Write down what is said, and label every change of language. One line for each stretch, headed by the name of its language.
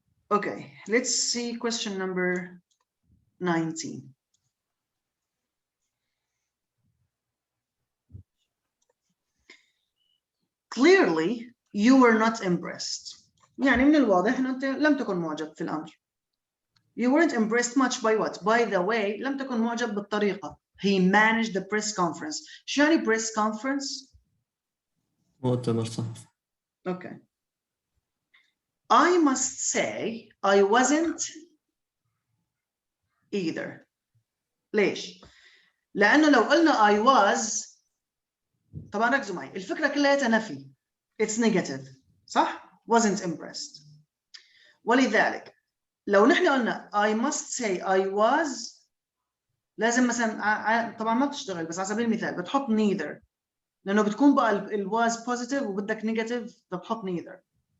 English: Okay, let's see question number 19. Clearly, you were not impressed.
Arabic: يعني من الواضح أنه أنت لم تكن معجب في الأمر.
English: You weren't impressed much by what? By the way,
Arabic: لم تكن معجب بالطريقة.
English: He managed the press conference.
Arabic: شو يعني
English: press conference?
Arabic: مؤتمر صحفي.
English: Okay. I must say I wasn't either.
Arabic: ليش؟ لأنه لو قلنا
English: I was،
Arabic: طبعا ركزوا معي، الفكرة كلها نفي.
English: It's negative.
Arabic: صح؟
English: Wasn't impressed.
Arabic: ولذلك لو نحن قلنا
English: I must say I was،
Arabic: لازم مثلا طبعا ما بتشتغل، بس على سبيل المثال بتحط neither، لأنه بتكون بقى ال was positive وبدك negative بتحط neither.